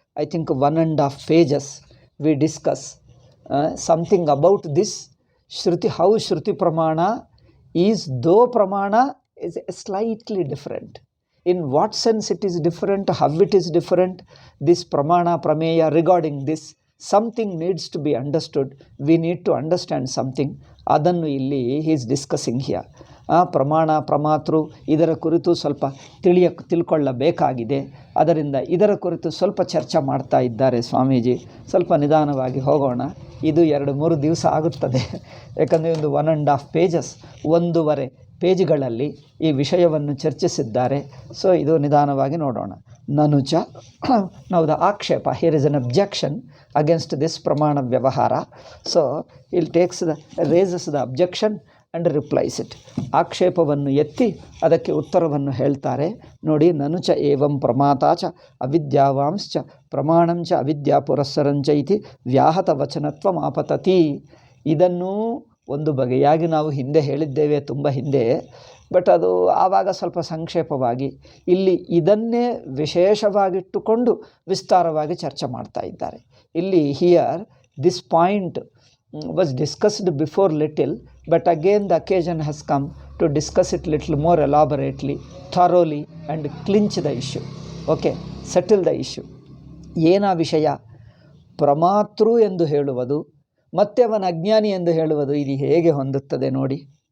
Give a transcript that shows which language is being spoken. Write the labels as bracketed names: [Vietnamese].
[English] I think 1.5 pages we discuss something about this Shruti, how Shruti Pramana is, though Pramana is slightly different. In what sense it is different, how it is different, this Pramana, Prameya, regarding this, something needs to be understood. We need to understand something. [Kannada] Adannu illi [English] he is discussing here. [Kannada] ಪ್ರಮಾಣ ಪ್ರಮಾತೃ ಇದರ ಕುರಿತು ಸ್ವಲ್ಪ ತಿಳ್ಕೊಳ್ಳಬೇಕಾಗಿದೆ. ಅದರಿಂದ ಇದರ ಕುರಿತು ಸ್ವಲ್ಪ ಚರ್ಚೆ ಮಾಡ್ತಾ ಇದ್ದಾರೆ ಸ್ವಾಮೀಜಿ. ಸ್ವಲ್ಪ ನಿಧಾನವಾಗಿ ಹೋಗೋಣ. ಇದು 2-3 ದಿವಸ ಆಗುತ್ತದೆ. ಯಾಕಂದರೆ ಒಂದು [English] 1.5 pages, [Kannada] 1.5 ಪೇಜ್ಗಳಲ್ಲಿ ಈ ವಿಷಯವನ್ನು ಚರ್ಚಿಸಿದ್ದಾರೆ. ಸೊ ಇದು ನಿಧಾನವಾಗಿ ನೋಡೋಣ. [English] ನನುಚ ನಾವು ದ ಆಕ್ಷೇಪ, here is an objection against this ಪ್ರಮಾಣ ವ್ಯವಹಾರ. So he'll takes raises the objection and replies it. [Kannada] ಆಕ್ಷೇಪವನ್ನು ಎತ್ತಿ ಅದಕ್ಕೆ ಉತ್ತರವನ್ನು ಹೇಳ್ತಾರೆ. ನೋಡಿ, [Sanskrit] ನನುಚ ಏವಂ ಪ್ರಮಾತಾಚ ಅವಿದ್ಯಾವಾಂಶ್ಚ ಪ್ರಮಾಣಂಚ ಅವಿದ್ಯಾ ಪುರಸ್ಸರಂಚ ಇತಿ ವ್ಯಾಹತ ವಚನತ್ವ ಮಾಪತತಿ. [Kannada] ಇದನ್ನು ಒಂದು ಬಗೆಯಾಗಿ ನಾವು ಹಿಂದೆ ಹೇಳಿದ್ದೇವೆ, ತುಂಬ ಹಿಂದೆ. ಬಟ್ ಅದು ಆವಾಗ ಸ್ವಲ್ಪ ಸಂಕ್ಷೇಪವಾಗಿ. ಇಲ್ಲಿ ಇದನ್ನೇ ವಿಶೇಷವಾಗಿಟ್ಟುಕೊಂಡು ವಿಸ್ತಾರವಾಗಿ ಚರ್ಚೆ ಮಾಡ್ತಾ ಇದ್ದಾರೆ. ಇಲ್ಲಿ [English] Here this point was discussed before little, but again the occasion has come to discuss it little more elaborately, thoroughly, and clinch the issue. Okay, settle the issue. [Kannada] ಏನ ವಿಷಯ? ಪ್ರಮಾತೃ ಎಂದು ಹೇಳುವುದು ಮತ್ತೆ ಅವನ ಅಜ್ಞಾನಿ ಎಂದು ಹೇಳುವುದು ಇದು ಹೇಗೆ ಹೊಂದುತ್ತದೆ ನೋಡಿ.